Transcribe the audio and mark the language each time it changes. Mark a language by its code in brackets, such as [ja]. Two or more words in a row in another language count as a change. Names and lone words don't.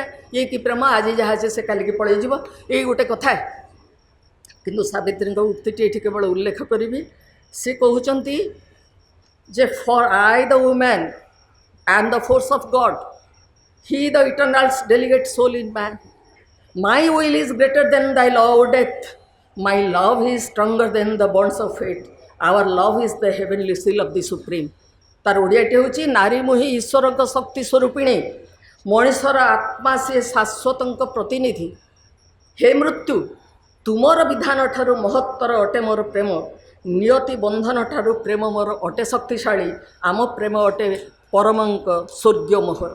[or] ଇଏ କି ପ୍ରେମ? ଆଜି ଯାହା ଅଛି ସେ କାଲିକି ପଳେଇଯିବ, ଏଇ ଗୋଟେ କଥା। କିନ୍ତୁ ସାବିତ୍ରୀଙ୍କ ଉକ୍ତିଟି ଏଠି କେବଳ ଉଲ୍ଲେଖ କରିବି। ସେ କହୁଛନ୍ତି ଯେ [en] for I the woman and the force of God he the Eternal's delegate soul in man. My will is greater than thy law of death. My love is stronger than the bonds of fate. Our love is the heavenly seal of the supreme. [or] ତାର ଓଡ଼ିଆଟି ହେଉଛି ନାରୀ ମୁହିଁ ଈଶ୍ୱରଙ୍କ ଶକ୍ତି ସ୍ୱରୂପିଣୀ, ମଣିଷର ଆତ୍ମା ସିଏ ଶାଶ୍ୱତଙ୍କ ପ୍ରତିନିଧି। ହେ ମୃତ୍ୟୁ, ତୁମର ବିଧାନ ଠାରୁ ମହତ୍ତର ଅଟେ ମୋର ପ୍ରେମ, ନିୟତି ବନ୍ଧନ ଠାରୁ ପ୍ରେମ ମୋର ଅଟେ ଶକ୍ତିଶାଳୀ, ଆମ ପ୍ରେମ ଅଟେ ପରମଙ୍କ ସ୍ୱର୍ଗୀୟ ମୋହର।